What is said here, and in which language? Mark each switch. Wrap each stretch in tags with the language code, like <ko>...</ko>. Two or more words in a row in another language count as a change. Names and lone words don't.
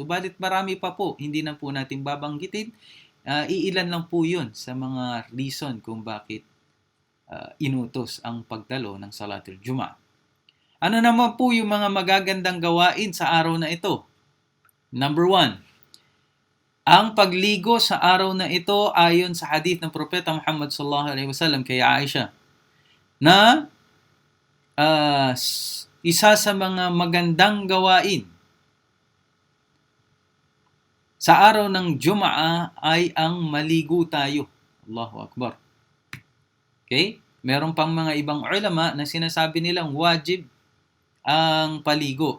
<tl>Subalit marami pa po, hindi na po natin babanggitin. Iilan lang po yun sa mga reason kung bakit inutos ang pagdalo ng</tl> <ar>صلاة الجمعة.</ar> <tl>Ano naman po yung mga magagandang gawain sa araw na ito? Number 1, ang pagligo sa araw na ito ayon sa hadith ng Propeta Muhammad</tl> <ar>صلى الله عليه وسلم</ar> <tl>kay Aisha na isa sa mga magandang gawain sa araw ng Jum'ah ay ang maligo tayo.</tl> <ar>الله أكبر.</ar> <tl>Okay? Meron pang mga ibang ulama na sinasabi nilang wajib ang paligo.</tl>